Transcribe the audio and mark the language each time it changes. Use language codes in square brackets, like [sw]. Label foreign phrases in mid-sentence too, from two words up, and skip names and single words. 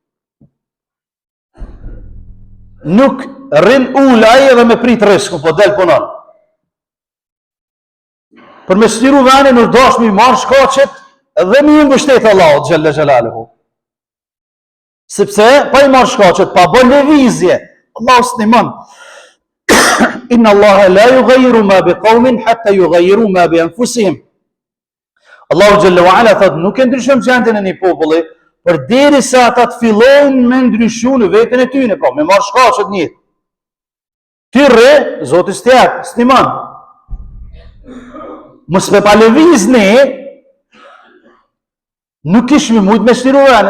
[sq] Nuk rrin ulaj edhe me prit rrezikun, po del punon. Për me shtiru vani nuk dosh mi marrë shkaqet dhe mi mbështet Allahu [ar] جل جلاله. [sq] Sepse pa i marrë shkaqet, pa bën lëvizje, Allahu s'nimon. [ar] إن الله لا يغير ما بقوم حتى يغيروا ما بأنفسهم. [sq] Allahu [ar] جل وعلا [sq] thot nuk e ndryshon gjendjen e një populli përderisa ata të fillojnë me ndryshu në veten e tyre, pra me marrë shkaqet në jetë. Ti rre, Zoti s'tjak, s'timan. Mos me pa lëviz ne, nuk kishmi mujt me shtiru venën.